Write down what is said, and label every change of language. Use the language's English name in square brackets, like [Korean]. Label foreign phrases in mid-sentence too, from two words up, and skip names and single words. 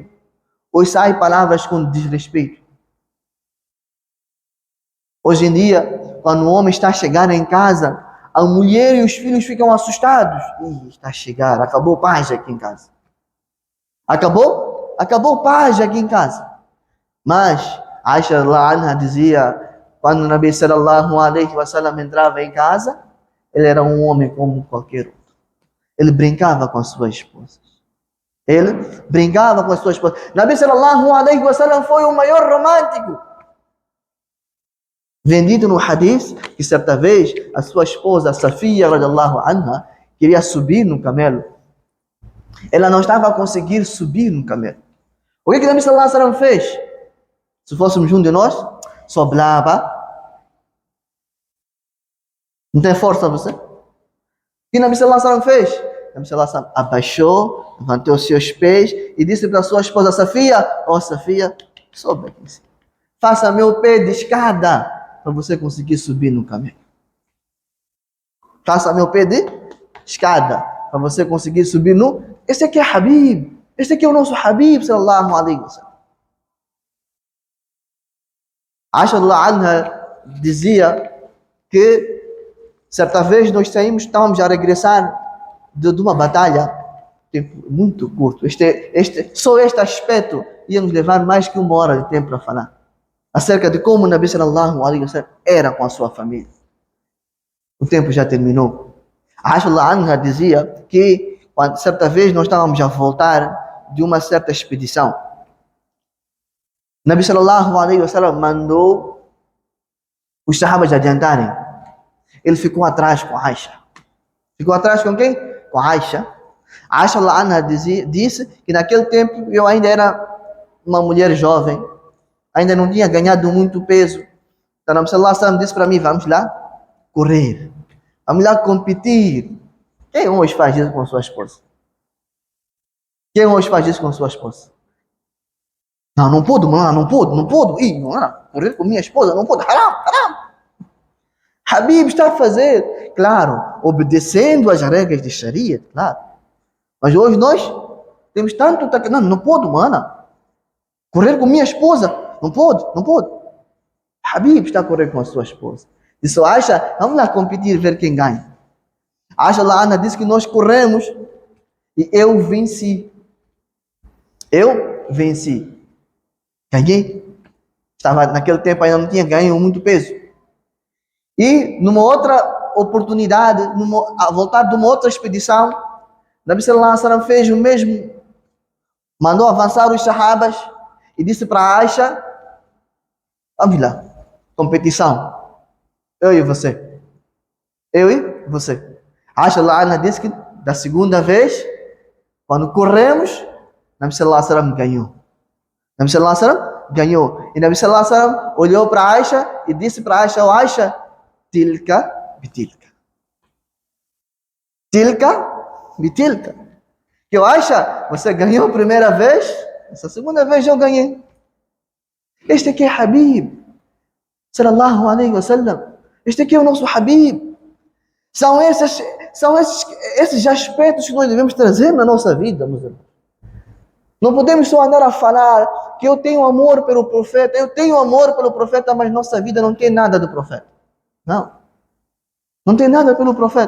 [Portuguese] Ou saem palavras com desrespeito? Hoje em dia, quando o homem está a chegar em casa, a mulher e os filhos ficam assustados. Está a chegar, acabou paz aqui em casa. Acabou paz aqui em casa. Mas Aisha anha dizia, quando o Nabi [Arabic] صلى الله عليه وسلم [Portuguese] entrava em casa, ele era um homem como qualquer outro. Ele brincava com as suas esposas. Nabi [Arabic] صلى الله عليه وسلم [Portuguese] foi o maior romântico. Vendido no hadith que certa vez a sua esposa Safia [Arabic] رضي الله عنها [Portuguese] queria subir no camelo. Ela não estava a conseguir subir no camelo. O que Nabi [Arabic] صلى الله عليه وسلم [Portuguese] fez? Se fôssemos um de nós, sobrava. Não tem força você? O que Nabi [Arabic] صلى الله عليه وسلم [Portuguese] fez? Nabi [Arabic] صلى الله عليه وسلم [Portuguese] abaixou, levantou os seus pés e disse para sua esposa Safia: Safia, sobe aqui. Faça meu pé de escada para você conseguir subir no camelo. Faça meu pé de escada para você conseguir subir no... Esse aqui é Habib. Este aqui é o nosso Habib, [Arabic] صلى الله عليه وسلم. [Portuguese] Aisha anha dizia que certa vez nós estávamos a regressar de uma batalha, tempo muito curto. Só este aspecto ia nos levar mais que 1 hora de tempo para falar acerca de como o Nabi [Arabic] صلى الله عليه وسلم [Portuguese] era com a sua família. O tempo já terminou. Aisha anha dizia que certa vez nós estávamos a voltar de uma certa expedição. Nabi [Arabic] صلى الله عليه وسلم [Portuguese] mandou os sahabas adiantarem. Ele ficou atrás com Aisha. Ficou atrás com quem? Com Aisha. Aisha anha disse que naquele tempo eu ainda era uma mulher jovem. Ainda não tinha ganhado muito peso. Então Nabi [Arabic] صلى الله عليه وسلم [Portuguese] disse para mim: vamos lá correr. Vamos lá competir. Quem hoje faz isso com sua esposa? Quem hoje faz isso com sua esposa? Não pode, não pode. Correr com minha esposa, não pode. Haram. Habib está a fazer, claro, obedecendo às regras de Sharia, claro. Mas hoje nós temos tanto... Não pode, correr com minha esposa, não pode. Habib está a correr com a sua esposa. Disse: Aisha, vamos lá competir, ver quem ganha. Aisha anha disse que nós corremos e eu venci. Ganhei. Naquele tempo ainda não tinha ganho muito peso. E numa outra oportunidade, a voltar de uma outra expedição, Nabi [Arabic] صلى الله عليه وسلم [Portuguese] fez o mesmo. Mandou avançar os sahabas e disse para Aisha: vamos lá, competição. Eu e você. Aisha anha disse que da segunda vez, quando corremos, Nabi [Arabic] صلى الله عليه وسلم [Portuguese] ganhou. E Nabi [Arabic] صلى الله عليه وسلم [Portuguese] olhou para Aisha e disse para Aisha: Aisha, [Arabic] تلك بتلك. [Portuguese] Que Aisha, você ganhou a primeira vez, essa segunda vez eu ganhei. Este aqui é Habib, [Arabic] صلى الله عليه وسلم. [Portuguese] Este aqui é o nosso Habib. São esses aspectos que nós devemos trazer na nossa vida, meus irmãos. Não podemos só andar a falar que eu tenho amor pelo profeta, mas nossa vida não tem nada do profeta. Não tem nada pelo profeta.